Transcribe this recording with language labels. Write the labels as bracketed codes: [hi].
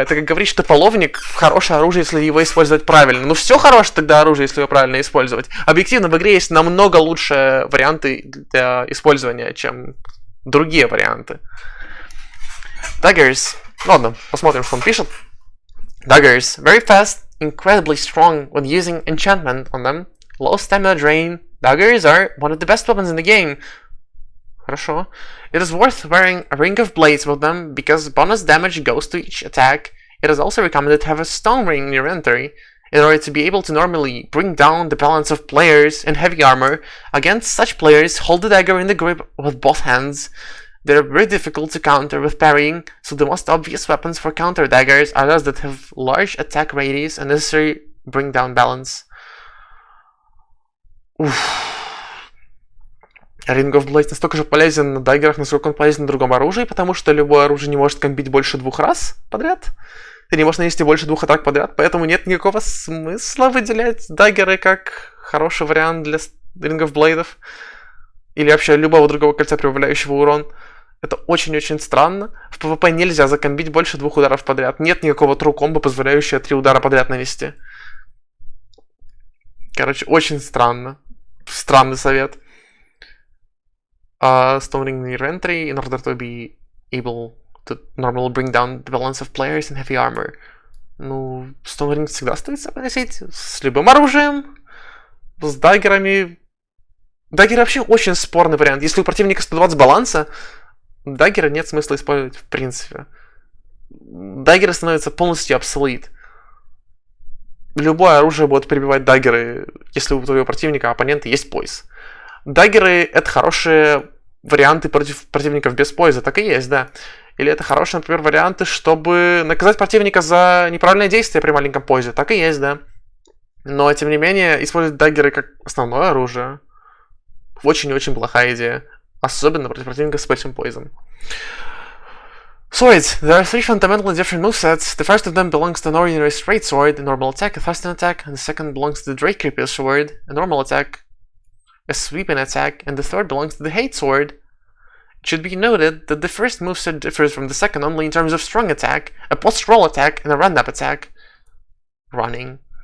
[ru] Это как говорить, что половник хорошее оружие, если его использовать правильно. Ну все хорошее тогда оружие, если его правильно использовать. Объективно в игре есть намного лучшие варианты для использования, чем другие варианты. [en] Daggers. [ru] Ладно, посмотрим, что он пишет. [en] Daggers. Very fast, incredibly strong when using enchantment on them. Low stamina drain. Daggers are one of the best weapons in the game. [ru] Хорошо. [en] It is worth wearing a ring of blades with them, because bonus damage goes to each attack. It is also recommended to have a stone ring in your inventory, in order to be able to normally bring down the balance of players in heavy armor. Against such players, hold the dagger in the grip with both hands. They are very difficult to counter with parrying, so the most obvious weapons for counter daggers are those that have large attack radius and necessary bring down balance. [ru] Ring of Blades настолько же полезен на даггерах, насколько он полезен на другом оружии, потому что любое оружие не может комбить больше 2 раз подряд. Ты не можешь нанести больше 2 атак подряд, поэтому нет никакого смысла выделять даггеры как хороший вариант для Ring of Blades или вообще любого другого кольца, прибавляющего урон. Это очень-очень странно. В PvP нельзя закомбить больше 2 ударов подряд. Нет никакого true комбо, позволяющего 3 удара подряд нанести. Короче, очень странно. Странный совет. [en] Stone ring in your inventory in order to be able to normally bring down the balance of players in heavy armor. [ru] Ну, Stone ring всегда стоит носить с любым оружием, с даггерами. Даггеры вообще очень спорный вариант. Если у противника 120 баланса, даггеры нет смысла использовать в принципе. Даггеры становятся полностью obsolete. Любое оружие будет перебивать даггеры, если у твоего противника, оппонента, есть пояс. Даггеры — это хорошие варианты против противников без пояса, так и есть, да. Или это хорошие, например, варианты, чтобы наказать противника за неправильное действие при маленьком поясе, так и есть, да. Но, тем не менее, использовать даггеры как основное оружие очень-очень плохая идея. Особенно против противника с большим поясом. [en] Swords. There are three fundamentally different movesets. The first of them belongs to an ordinary straight sword, a normal attack, a thrusting attack, and the second belongs to the Drake Creeper sword, a normal attack, a sweeping attack, and the third belongs to the Hate sword. It should be noted that the first moveset differs from the second only in terms of strong attack, a post-roll attack, and a run-up attack. Running.